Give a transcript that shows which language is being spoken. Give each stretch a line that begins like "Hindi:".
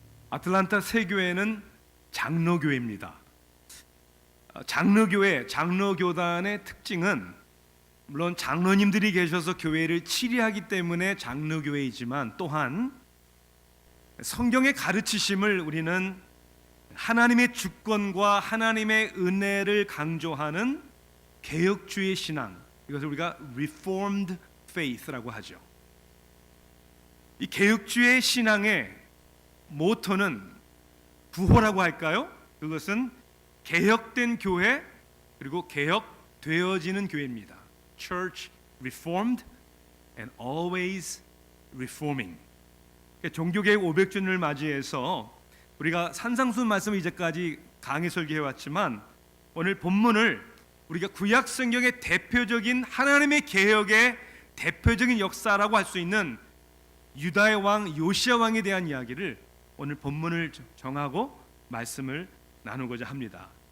Korean: 아틀란타 새 교회는 장로교회입니다. 장로교단의 특징은 물론 장로님들이 계셔서 교회를 치리하기 때문에 장로교회이지만 또한 성경의 가르치심을 우리는 하나님의 주권과 하나님의 은혜를 강조하는 개혁주의 신앙, 이것을 우리가 Reformed Faith라고 하죠. 이 개혁주의 신앙의 모토는 구호라고 할까요? 그것은 개혁된 교회 그리고 개혁되어지는 교회입니다.
English: Church Reformed and Always Reforming.
Korean: 종교개혁 500주년을 맞이해서 우리가 산상수 말씀을 이제까지 강의 설교해왔지만 오늘 본문을 우리가 구약 성경의 대표적인 하나님의 개혁의 대표적인 역사라고 할 수 있는 유다의 왕 요시야 왕에 대한 이야기를 오늘 본문을 정하고 말씀을 나누고자 합니다.